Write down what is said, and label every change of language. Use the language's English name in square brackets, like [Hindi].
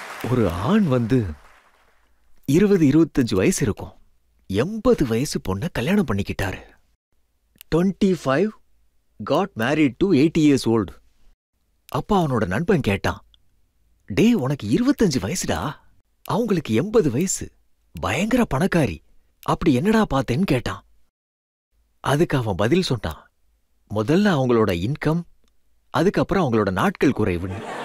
[Tamil] ஒரு ஆண் 20-25 வயசு இருக்கும், 80 வயசு பொண்ண கல்யாணம் பண்ணிக்கிட்டாரு. [English] 25 got married to 80 years old. [Tamil] அப்பா அவனோட நண்பன் கேட்டான், டே உனக்கு 25 வயசுடா, அவங்களுக்கு 80 வயசு, பயங்கர பணக்காரி, அப்படி என்னடா பார்த்தேன்னு கேட்டான். அதுக்கு அவன் பதில் சொன்னான், முதல்ல அவங்களோட இன்கம், அதுக்கப்புறம் அவங்களோட நாட்கள் குறைவுன்னு.